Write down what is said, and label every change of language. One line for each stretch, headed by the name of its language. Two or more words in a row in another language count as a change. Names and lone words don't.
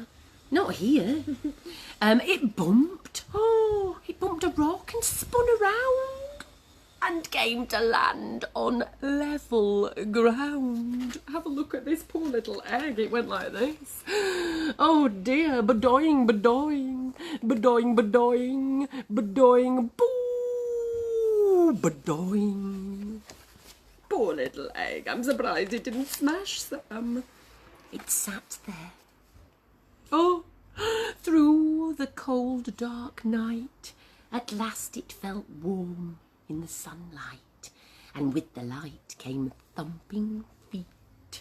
English: Not here. It bumped. Oh, it bumped a rock and spun around and came to land on level ground. Have a look at this poor little egg. It went like this. Oh dear, badoing, badoing, badoing, badoing, badoing, boo, badoing. Poor little egg. I'm surprised it didn't smash some. It sat there. Oh, through the cold, dark night, at last it felt warm in the sunlight, and with the light came thumping feet.